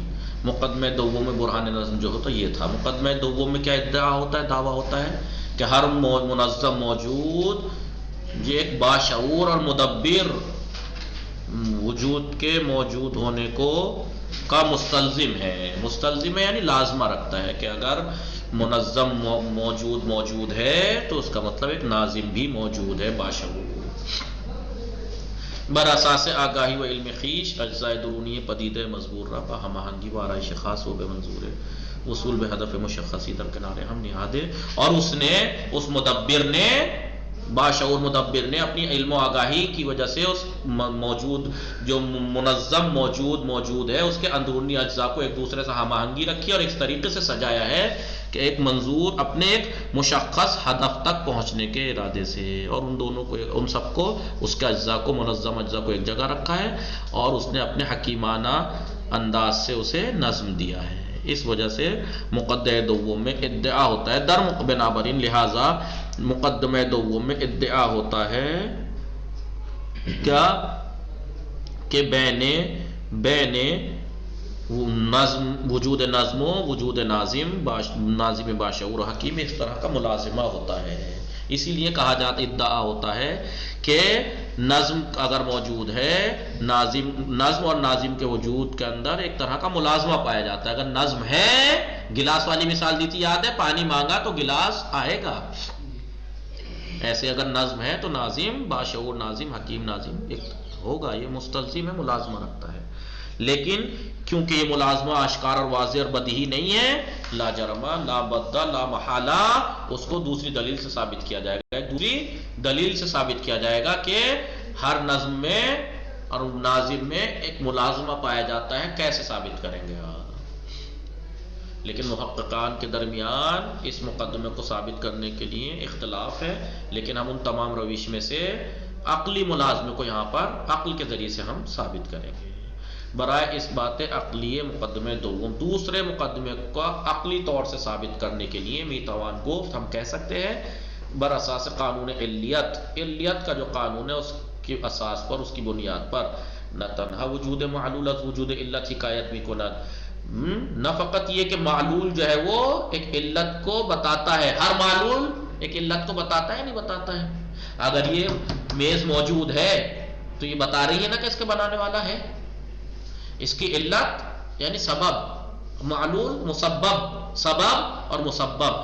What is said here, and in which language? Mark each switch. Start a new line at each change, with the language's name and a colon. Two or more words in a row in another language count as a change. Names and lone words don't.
Urdu: مقدمہ دوم میں برہان نظم جو ہوتا یہ تھا. مقدمہ دوم میں کیا ادعا ہوتا ہے، دعویٰ ہوتا ہے کہ ہر منظم موجود یہ ایک باشعور اور مدبر وجود کے موجود ہونے کو کا مستلزم ہے. مستلزم ہے یعنی لازمہ رکھتا ہے کہ اگر منظم موجود ہے تو اس کا مطلب ایک ناظم بھی موجود ہے باشعور.
Persian: بر اساس آگاہی و علم خویش اجزاء درونی پدیدہ مزبور را با ہماہنگی و آرائش خاص و بے منظور وصول بے ہدف مشخصی در کنارے ہم نہادے.
Urdu: اور اس مدبر نے، باشعور مدبر نے اپنی علم و آگاہی کی وجہ سے اس موجود جو منظم موجود ہے اس کے اندرونی اجزاء کو ایک دوسرے سے ہم آہنگی رکھی اور اس طریقے سے سجایا ہے کہ ایک منظور اپنے ایک مشخص ہدف تک پہنچنے کے ارادے سے، اور ان سب کو اس کے اجزاء کو، منظم اجزاء کو ایک جگہ رکھا ہے اور اس نے اپنے حکیمانہ انداز سے اسے نظم دیا ہے. اس وجہ سے مقدمہ دوم میں ادعا ہوتا ہے
Persian: در بنابراین،
Urdu: لہذا مقدمہ دوم میں ادعا ہوتا ہے کیا کہ بین نظم، وجود نظم و وجود ناظم باشعور و حکیم اس طرح کا ملازمہ ہوتا ہے. اسی لیے کہا جاتا، ادعا ہوتا ہے کہ نظم اگر موجود ہے، نظم اور ناظم کے وجود کے اندر ایک طرح کا ملازمہ پایا جاتا ہے. اگر نظم ہے، گلاس والی مثال دی تھی یاد ہے، پانی مانگا تو گلاس آئے گا. ایسے اگر نظم ہے تو ناظم باشعور ناظم حکیم ناظم ایک ہوگا. یہ مستلزم ہے، ملازمہ رکھتا ہے. لیکن کیونکہ یہ ملازمہ اشکار اور واضح اور بدیہی نہیں ہے،
Arabic: لا جرمہ لا بدہ لا محالہ
Urdu: اس کو دوسری دلیل سے ثابت کیا جائے گا. دوسری دلیل سے ثابت کیا جائے گا کہ ہر نظم میں اور ناظم میں ایک ملازمہ پایا جاتا ہے. کیسے ثابت کریں گے آپ؟ لیکن محققان کے درمیان اس مقدمے کو ثابت کرنے کے لیے اختلاف ہے، لیکن ہم ان تمام روش میں سے عقلی ملازمے کو یہاں پر عقل کے ذریعے سے ہم ثابت کریں گے. برائے اس بات عقلی مقدمے دوم دوسرے مقدمے کو عقلی طور سے ثابت کرنے کے لیے
Persian: میتوان گفت،
Urdu: ہم کہہ سکتے ہیں بر اساس قانون علیت کا جو قانون ہے اس کی اساس پر، اس کی بنیاد پر،
Persian: نہ تنہا وجود معلول از وجود علت حکایت بھی کند.
Urdu: نہ فقط یہ کہ معلول جو ہے وہ ایک علت کو بتاتا ہے، ہر معلول ایک علت کو بتاتا ہے نہیں بتاتا ہے. اگر یہ میز موجود ہے تو یہ بتا رہی ہے نا کہ اس کے بنانے والا ہے. اس کی علت یعنی سبب، معلول مسبب، سبب اور مسبب.